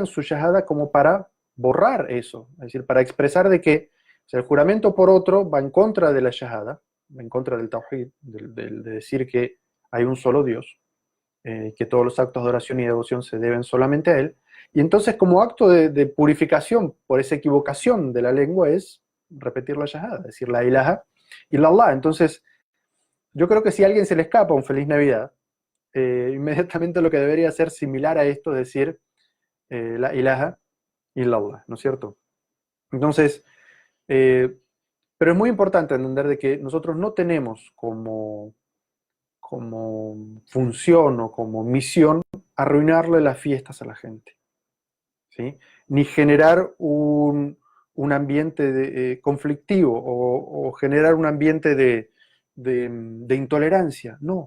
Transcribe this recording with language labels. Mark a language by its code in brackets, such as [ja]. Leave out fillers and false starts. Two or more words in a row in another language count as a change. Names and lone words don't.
[es] su shahada como para borrar eso, es decir, para expresar de que, o sea, el juramento por otro va en contra de la shahada, va en contra del tawhid, de decir que hay un solo Dios, que todos los actos de oración y devoción se deben solamente a Él, y entonces como acto de purificación por esa equivocación de la lengua es repetir la shahada, decir [ar] لا إله إلا الله. [es] Entonces, yo creo que si a alguien se le escapa un feliz Navidad, inmediatamente lo que debería ser similar a esto, es decir, [ar] لا إله إلا الله, [es] ¿no es cierto? Entonces, pero es muy importante entender de que nosotros no tenemos como función o como misión arruinarle las fiestas a la gente, ¿sí? Ni generar un ambiente conflictivo o generar un ambiente de intolerancia, no.